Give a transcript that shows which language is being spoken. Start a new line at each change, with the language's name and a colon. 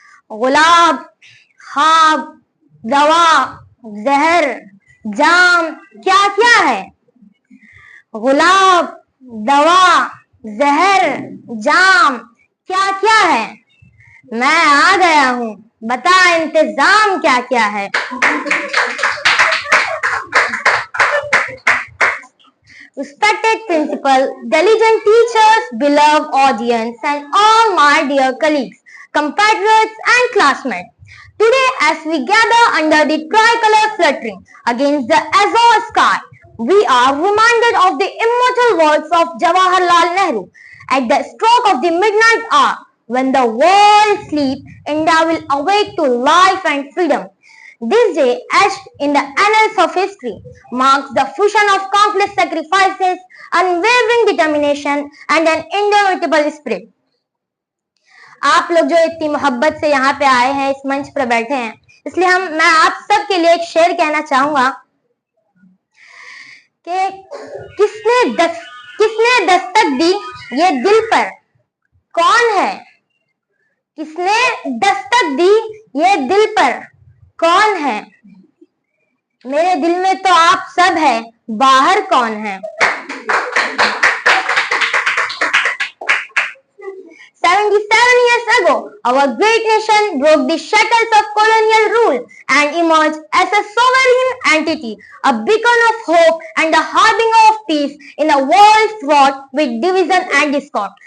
Hindi: गुलाब, खाब, दवा, जहर, जाम क्या क्या है? गुलाब, दवा, जहर, जाम क्या क्या है? मैं आ गया हूँ, बता इंतजाम क्या क्या है?
English: Respected principal, diligent teachers, beloved audience, and all my dear colleagues, compatriots, and classmates. Today, as we gather under the tricolor fluttering against the azure sky, we are reminded of the immortal words of Jawaharlal Nehru. At the stroke of the midnight hour, when the world sleeps, India will awake to life and freedom. This day, etched in the annals of history, marks the fusion of countless sacrifices, unwavering determination, and an indomitable spirit.
Hindi: आप लोग जो इतनी मोहब्बत से यहाँ पे आए हैं, इस मंच पर बैठे हैं, इसलिए मैं आप सब के लिए एक शेर कहना चाहूंगा कि किसने दस्तक दी ये दिल पर, कौन है? किसने दस्तक दी ये दिल पर, कौन है? मेरे दिल में तो आप सब है, बाहर कौन है?
English: 77 years ago, our great nation broke the shackles of colonial rule and emerged as a sovereign entity, a beacon of hope and a harbinger of peace in a world fraught with division and discord.